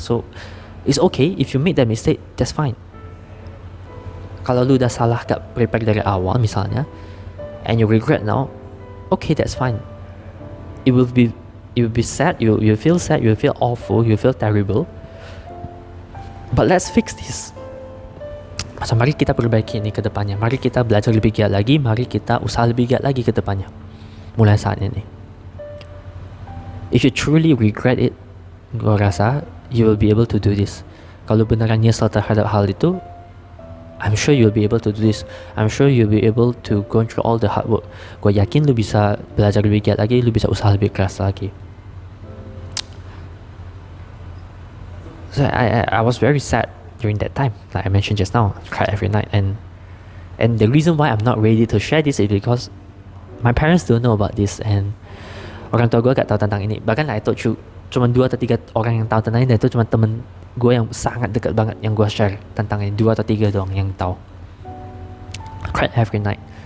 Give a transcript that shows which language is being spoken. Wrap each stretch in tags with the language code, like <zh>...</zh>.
<en>So, it's okay if you make that mistake, that's fine.</en> <id>Kalau lu udah salah gak prepare dari awal misalnya,</id> <en>and you regret now, okay, that's fine. It will be sad, you feel sad, you feel awful, you feel terrible. But let's fix this.</en> <id>So mari kita perbaiki ini ke depannya. Mari kita belajar lebih giat lagi, mari kita usaha lebih giat lagi ke depannya. Mulai saat ini.</id> <en>If you truly regret it,</en> <id>gue rasa</id> <en>you will be able to do this.</en> <id>Kalau beneran nyesel terhadap hal itu,</id> <en>I'm sure you'll be able to do this. I'm sure you'll be able to go through all the hard work.</en> <id>Gue yakin lu bisa belajar lebih giat lagi, lu bisa usaha lebih keras lagi.</id> <en>So I was very sad during that time. Like I mentioned just now, I cried every night. And the reason why I'm not ready to share this is because my parents don't know about this.</en> <id>And orang tua gue gak tahu tentang ini. Bahkan</id> <en>I told you,</en> <id>cuma 2 atau 3 orang yang tahu tentang ini. Dan itu cuma temen gue yang sangat dekat banget yang gue share tentang ini. 2 atau 3 doang yang tahu.</id> <en>I cried every night.</en>